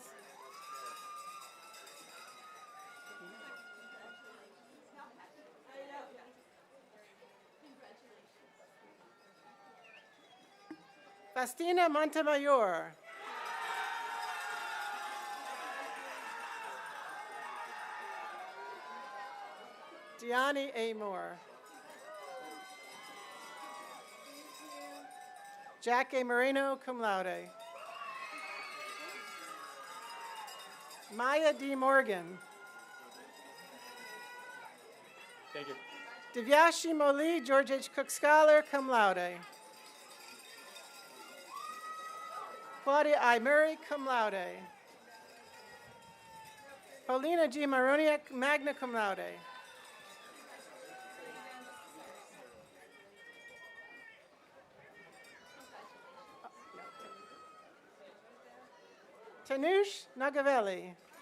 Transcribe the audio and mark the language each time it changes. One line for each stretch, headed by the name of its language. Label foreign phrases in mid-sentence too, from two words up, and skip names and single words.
English: Fastina Montemayor. Gianni A. Moore. Jack A. Moreno,
Latin: cum laude.
English: Maya D. Morgan. Thank you. Divyashi Moli, George H. Cook Scholar,
Latin: cum laude.
English: Claudia I. Murray,
Latin: cum laude.
English: Paulina G.
Latin: Maroniak, magna cum laude.
English: Tanush Nagavelli.